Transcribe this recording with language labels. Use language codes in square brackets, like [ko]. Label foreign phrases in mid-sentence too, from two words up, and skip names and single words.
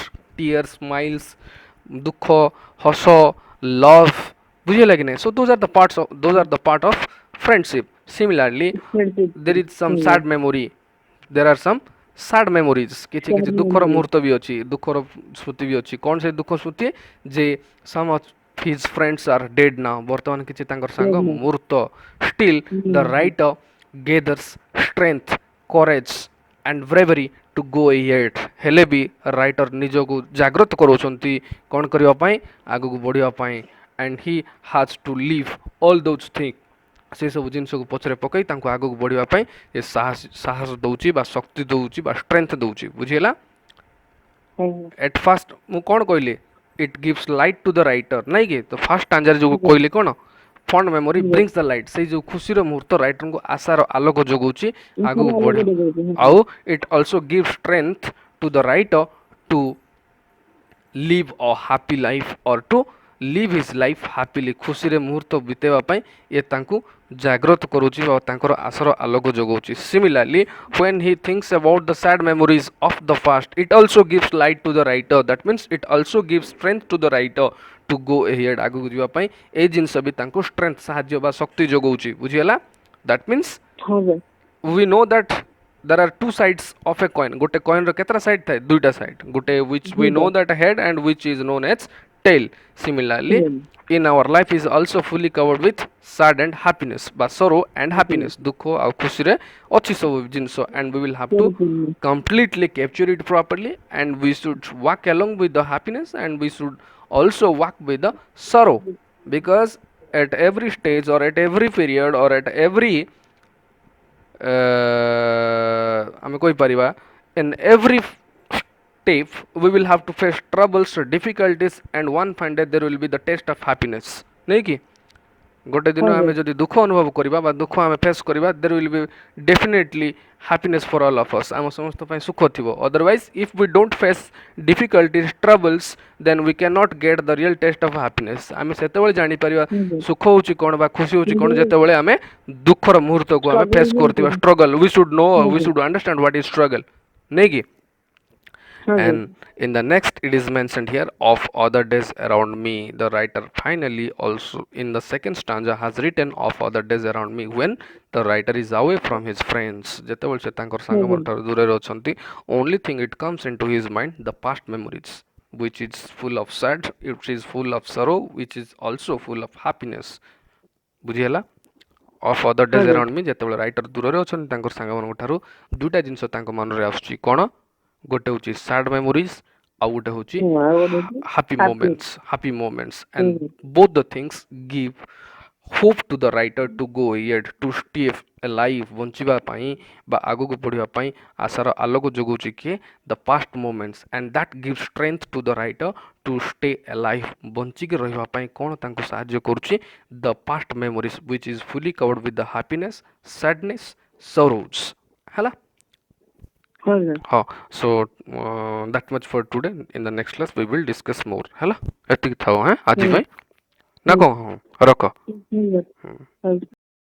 [en] tears, smiles, [or] ଦୁଃଖ, ହସ, [en] love, [or] ବୁଝିଲା କି ନାହିଁ। [en] so those are the part of friendship। similarly there is some sad memory, there are some sad memories, [or] କିଛି କିଛି ଦୁଃଖର ମୁହୂର୍ତ୍ତ ବି ଅଛି, ଦୁଃଖର ସ୍ମୃତି ବି ଅଛି। କ'ଣ ସେ ଦୁଃଖ ସ୍ମୃତି, ଯେ [en] some of his friends are dead now, [or] ବର୍ତ୍ତମାନ କିଛି ତାଙ୍କର ସାଙ୍ଗ ମୃତ। [en] still the writer gathers strength, courage and bravery to go ahead। [or] ହେଲେ ବି ରାଇଟର ନିଜକୁ ଜାଗ୍ରତ କରାଉଛନ୍ତି କ'ଣ କରିବା ପାଇଁ, ଆଗକୁ ବଢ଼ିବା ପାଇଁ। [en] and he has to leave all those things, [or] ସେ ସବୁ ଜିନିଷକୁ ପଛରେ ପକାଇ ତାଙ୍କୁ ଆଗକୁ ବଢ଼ିବା ପାଇଁ ଏ ସାହସ ଦେଉଛି ବା ଶକ୍ତି ଦେଉଛି ବା ଷ୍ଟ୍ରେନ୍ଥ ଦେଉଛି, ବୁଝିହେଲା। [en] at first [or] ମୁଁ କ'ଣ କହିଲି, [en] it gives light to the writer, [or] ନାଇଁ କି। ତ ଫାର୍ଷ୍ଟ ଷ୍ଟାଞ୍ଜାରେ ଯେଉଁ କହିଲି କ'ଣ, [en] fond memory brings the light, [or] ସେଇ ଯେଉଁ ଖୁସିର ମୁହୂର୍ତ୍ତ ରାଇଟରଙ୍କୁ ଆଶାର ଆଲୋକ ଯୋଗାଉଛି ଆଗକୁ ବଢ଼ି। [en] ଆଉ it also gives strength to the writer to live a happy life or to live his life happily [or] ଖୁସିରେ ମୁହୂର୍ତ୍ତ ବିତେଇବା ପାଇଁ ଇଏ ତାଙ୍କୁ ଜାଗ୍ରତ କରୁଛି ବା ତାଙ୍କର ଆଶାର ଆଲୋକ ଯୋଗାଉଛି। [en] Similarly, when he thinks about the sad memories of the past, it also gives light to the writer. That means it also gives strength to the writer to go ahead [or] ଆଗକୁ ଯିବା ପାଇଁ ଏଇ ଜିନିଷ ବି ତାଙ୍କୁ strength ସାହାଯ୍ୟ ବା ଶକ୍ତି ଯୋଗାଉଛି। ବୁଝିଗଲା? [en] That means [or] ହଁ ସାର୍। [en] we know that there are two sides of a coin. [or] ଗୋଟେ coin ର କେତେଟା side ଥାଏ? ଦୁଇଟା side, ଗୋଟେ [en] which we know [or] ଦୁଇଟା [en] that head and which is known as tail. Similarly, tail in our life is also fully covered with sad and happiness ବା sorrow and happiness, happiness [or] ଦୁଃଖ ଆଉ ଖୁସିରେ ଅଛି ସବୁ ଜିନିଷ, [en] and we will have to [or] ପରିପୂର୍ଣ୍ଣ [en] completely capture it properly, and we should walk along with the happiness, and we should also walk with the sorrow, because at every stage or at every period or at every [or] ଆମେ କହିପାରିବା [en] in every step we will have to face troubles, difficulties, and one fine day there will be the taste of happiness, [or] ନାଇଁ କି? ଗୋଟେ ଦିନ ହଁ ଆମେ ସାର୍ ଯଦି ଦୁଃଖ ଅନୁଭବ କରିବା ବା ଦୁଃଖ ଆମେ ଫେସ୍ କରିବା, [en] there will be definitely happiness for all of us, [or] ଆମ ସମସ୍ତ ପାଇଁ ସୁଖ ଥିବ। [en] Otherwise, if we don't face difficulties, troubles, then we cannot get the real taste of happiness। [or] ଆମେ ସେତେବେଳେ ଜାଣିପାରିବା ହଁ ସାର୍ ସୁଖ ହେଉଛି କ'ଣ ବା ଖୁସି ହେଉଛି କ'ଣ, କିନ୍ତୁ ଯେତେବେଳେ ଆମେ ଦୁଃଖର ମୁହୂର୍ତ୍ତକୁ ଆମେ [en] struggle [or] ଫେସ୍ କରୁଥିବା। କରୁଛନ୍ତି [en] struggle, we should know, [or] ହଁ [en] we [or] ସାର୍ [en] should understand what is struggle, [or] ନାଇଁ କି? ହଁ ସାର୍ [en] And in the next, it is mentioned here of other days around me. The writer finally also in the second stanza has written of other days around me when the writer is away from his friends. [or] ଯେତେବେଳେ ସେ ତାଙ୍କର ହଁ ସାଙ୍ଗମାନଙ୍କ ସାର୍ ଠାରୁ ଦୂରରେ ଅଛନ୍ତି, [en] only thing it comes into his mind the past memories, which is full of sad, which is full of sorrow, which is also full of happiness। [or] ବୁଝିହେଲା? [en] of other [or] ହଁ ଡେଜ୍ ସାର୍ [en] around me, [or] ଯେତେବେଳେ ରାଇଟର ଦୂରରେ ଅଛନ୍ତି ତାଙ୍କର ସାଙ୍ଗମାନଙ୍କ ଠାରୁ, ଦୁଇଟା ଜିନିଷ ତାଙ୍କ ମନରେ ଆସୁଛି କ'ଣ? ଗୋଟେ ହେଉଛି [en] sad memories, [or] ଆଉ ଗୋଟେ ହେଉଛି ହଁ ଆଉ ଗୋଟେ ଅଛି happy [en] happy moments, [or] ହୁଁ [en] and both the things give hope to the writer to go ahead, to stay alive, [or] ବଞ୍ଚିବା ପାଇଁ ବା ଆଗକୁ ବଢ଼ିବା ପାଇଁ ଆଶାର ଆଲୋକ ଯୋଗାଉଛି କିଏ? [en] The past moments, and that gives strength to the writer to stay alive, [or] ବଞ୍ଚିକି ରହିବା ପାଇଁ କ'ଣ ତାଙ୍କୁ ସାହାଯ୍ୟ କରୁଛି? [en] The past memories, which is fully covered with the happiness, sadness, sorrows। [or] ହେଲା? ହଁ ସାର୍ ହଁ, [en] so that much for today. In the next class we will discuss more। [or] ହେଲା? ଏତିକି ଥାଉ ଆଜି ହୁଁ ପାଇଁ ନା ହୁଁ କ'ଣ? ହଁ, ରଖ। ହୁଁ ସାର୍ ହଉ।